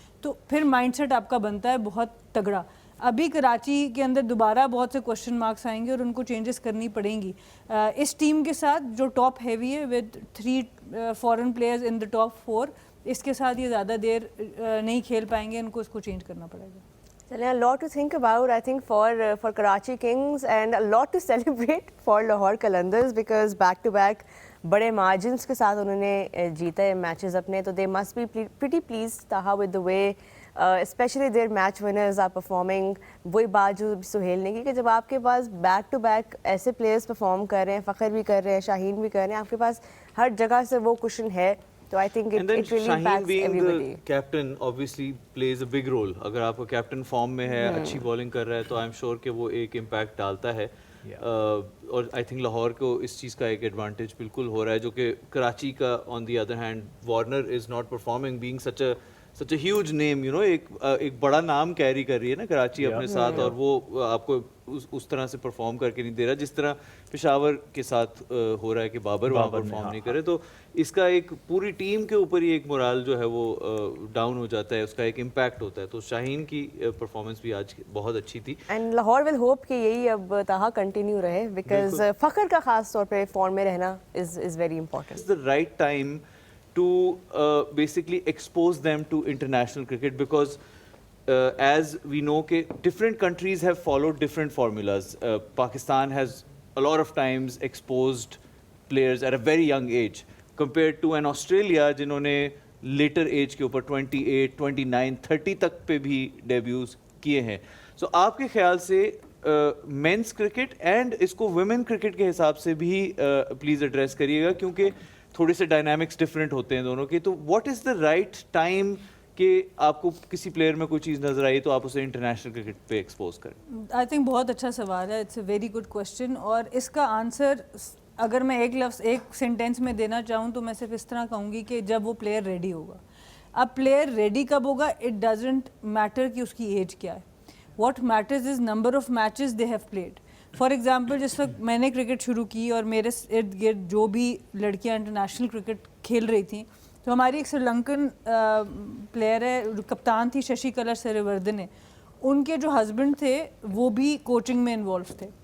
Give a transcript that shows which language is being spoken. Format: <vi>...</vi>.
<hi>तो फिर माइंडसेट आपका बनता है बहुत तगड़ा. अभी कराची के अंदर दोबारा बहुत से क्वेश्चन मार्क्स आएंगे और उनको चेंजेस करनी पड़ेंगी. इस टीम के साथ जो टॉप हैवी है</hi> <en>with 3 foreign players in the top 4,</en> <hi>इसके साथ ये ज़्यादा देर नहीं खेल पाएंगे, इनको इसको चेंज करना पड़ेगा.</hi> <en>A lot to think about, I think, for Karachi Kings, and a lot to celebrate for Lahore Qalandars, because back to back</en> <hi>बड़े margins के साथ उन्होंने जीता है मैचेस अपने.</hi> <en>तो they must be pretty pleased Taha with the way especially their match winners are performing.</en> <hi>वही बात जो सुहेल ने की कि जब आपके पास बैक टू बैक ऐसे प्लेयर्स परफॉर्म कर रहे हैं, फ़खर भी कर रहे हैं, शाहीन भी कर रहे हैं, आपके पास हर जगह से वो कुशन है.</hi> <en>तो I think And then it really Shaheen impacts being everybody. the captain obviously plays a big role.</en> <hi>अगर आपका कैप्टन फॉर्म में है, अच्छी बॉलिंग कर रहा है, तो</hi> <en>I am sure</en> <hi>कि वो एक इम्पैक्ट डालता है. और आई थिंक लाहौर को इस चीज़ का एक एडवांटेज बिल्कुल हो रहा है, जो कि कराची का</hi> <en>on the other hand Warner is not performing, being such a huge name, you know,</en> <hi>एक बड़ा नाम कैरी कर रही है ना कराची अपने साथ, और वो आपको उस तरह से परफॉर्म करके नहीं दे रहा जिस तरह पेशावर के साथ हो रहा है कि बाबर वहाँ परफॉर्म नहीं करे. तो इसका एक पूरी टीम के ऊपर ही एक मोराल जो है वो डाउन हो जाता है, उसका एक इम्पैक्ट होता है. तो शाहीन की परफॉर्मेंस भी आज बहुत अच्छी थी.</hi> <en>and Lahore will hope</en> <hi>कि यही अब ताहा कंटिन्यू रहे, बिकॉज फ़खर का खास तौर पे फॉर्म में रहना</hi> <en>Is very important. It's the right time to basically expose them to international cricket, because as we know कि different countries have followed different formulas. Pakistan has a lot of times exposed players at a very young age compared to an Australia</en> <hi>जिन्होंने later age के ऊपर 28, 29, 30 तक पे भी debuts किए हैं. So आपके ख्याल से मेंस क्रिकेट एंड इसको वुमेन क्रिकेट के हिसाब से भी प्लीज़ एड्रेस करिएगा, क्योंकि थोड़े से डायनामिक्स डिफरेंट होते हैं दोनों के. तो</hi> <en>what is the right time</en> <hi>कि आपको किसी प्लेयर में कोई चीज़ नज़र आई तो आप उसे इंटरनेशनल क्रिकेट पे एक्सपोज करें? आई थिंक बहुत अच्छा सवाल है,</hi> <en>It's a very good question.</en> <hi>और इसका आंसर अगर मैं एक सेंटेंस में देना चाहूँ तो मैं सिर्फ इस तरह कहूँगी कि जब वो प्लेयर रेडी होगा. अब प्लेयर रेडी कब होगा,</hi> <en>it doesn't matter</en> <hi>कि उसकी एज क्या है.</hi> <en>What matters is number of matches they have played.</en> <hi>For example जिस वक्त मैंने क्रिकेट शुरू की और मेरे इर्द गिर्द जो भी लड़कियां इंटरनेशनल क्रिकेट खेल रही थी, तो हमारी एक श्रीलंकन प्लेयर है, कप्तान थी शशि कला सिरिवर्धने, उनके जो हस्बैंड थे वो भी कोचिंग में इन्वॉल्व थे.</hi>